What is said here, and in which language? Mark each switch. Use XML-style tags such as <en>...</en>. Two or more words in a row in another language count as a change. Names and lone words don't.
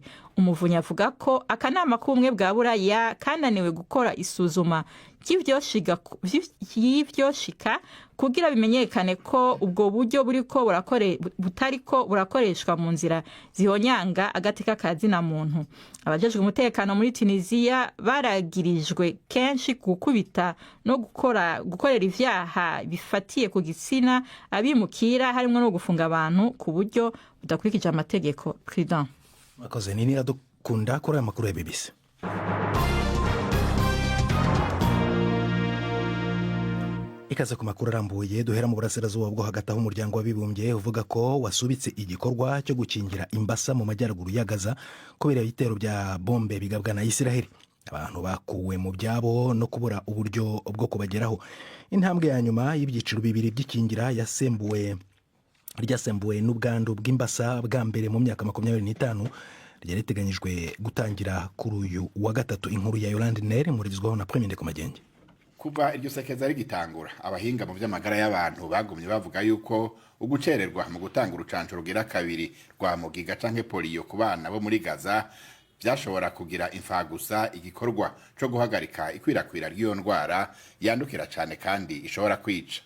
<rn>Umuvunyi avuga ko akanama k'ubumwe bwa Buraya kananiwe gukora isuzuma y'ivyoshika kugira bimenyekane ko ubwo buryo butariko burakoreshwa mu nzira zihonyanga agateka ka zina muntu. Abajejwe umutekano muri Tunisia baragirijwe kenshi gukubita no gukorera ivyaha bifatiye ku gitsina abimukira, harimwo no gufunga abantu ku buryo budakurikije amategeko.</rn> <fr>Président</fr> <rw>Makoze nini radukunda kuri aya makuru ya BBC. Ikaze ku makuru arambuye duhera mu burasirazuba bwo hagati aho umuryango w'abibumbye uvuga ko wasubitse igikorwa cyo gukingira imbasa mu majyaruguru ya Gaza kubera ibitero bya bombe bigabwa na Isiraheli. Abantu bakuwe mu byabo no kubura uburyo bwo kubageraho. Intambwe ya nyuma y'ibyiciro bibiri by'ikingira ryasembuwe n'ubwandu bw'imbasa bwa mbere mu myaka 25 ryariteganyijwe gutangira kuri uyu wa gatatu. Inkuru ya Yolande Nere murizwaho na Premier ku Magenge.</rw> <rn>Kuva iryo sekeza rigitangura, abahinga mu vy'amagara y'abantu bagumye bavuga yuko ugucererwa mu gutanga urucanco rugira kabiri rwa mugiga canke polio ku bana bo muri Gaza byashobora kugira imfagusa igikorwa cyo guhagarika ikwirakwira ry'iyo ndwara yandukira cyane kandi ishobora kwica.</rn>